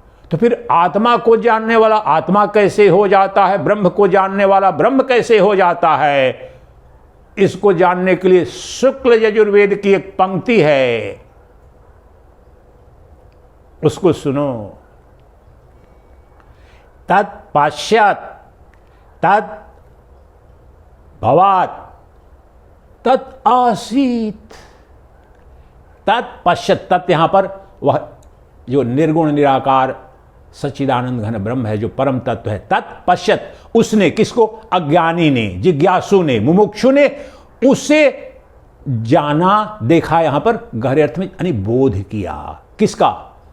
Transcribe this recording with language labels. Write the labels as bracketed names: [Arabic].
[Hindi] तो फिर आत्मा को जानने वाला आत्मा कैसे हो जाता है? ब्रह्म को जानने वाला ब्रह्म कैसे हो जाता है? इसको जानने के लिए शुक्ल यजुर्वेद की एक पंक्ति है, उसको सुनो। [Sanskrit] तत्पश्यत् तत् भवात् तत् आसीत। [Hindi] तत्पश्यत्, तत् यहां पर वह जो निर्गुण निराकार सच्चिदानंद घन ब्रह्म है, जो परम तत्व है। तत्पश्यत्, उसने, किसको? अज्ञानी ने, जिज्ञासु ने, मुमुक्षु ने उसे जाना, देखा। यहां पर गहरे अर्थ में यानी बोध किया। किसका?